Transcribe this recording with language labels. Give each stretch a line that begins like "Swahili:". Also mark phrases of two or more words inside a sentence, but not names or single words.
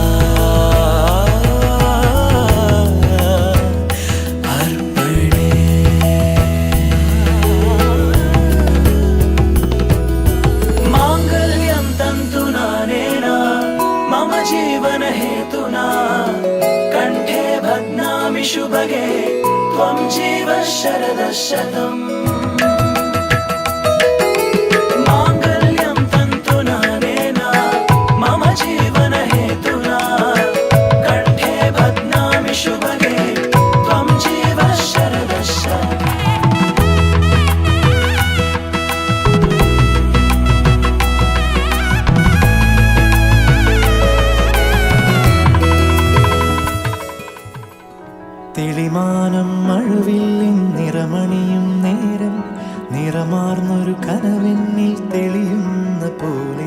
Sanskrit: ಅರ್ಪಣೆ ಮಾಂಗಲ್ಯಂ ತಂತು ನಾನೇನಾ ಮಮ ಜೀವನ ಹೇತುನಾ ಕಂಠೆ ಭಗ್ನಾಮಿ ಶುಭಗೆ ತ್ವಂ ಜೀವ ಶರದ ಶತಂ ಮಾಂಗಲ್ಯಂ ತಂತು ನಾನೇನಾ ಮಮ ಜೀವನ ಹೇತುನಾ ಕಂಠೆ ಭಗ್ನಾಮಿ ಶುಭಗೆ ತ್ವಂ ಜೀವ ಶರದ ಶತಂ
Malayalam: തെളിമാനം മഴവില്ലിൻ നിറമണിയും നേരം നിറമാർന്നൊരു കനവെന്നിൽ തെളിയുന്ന പോലെ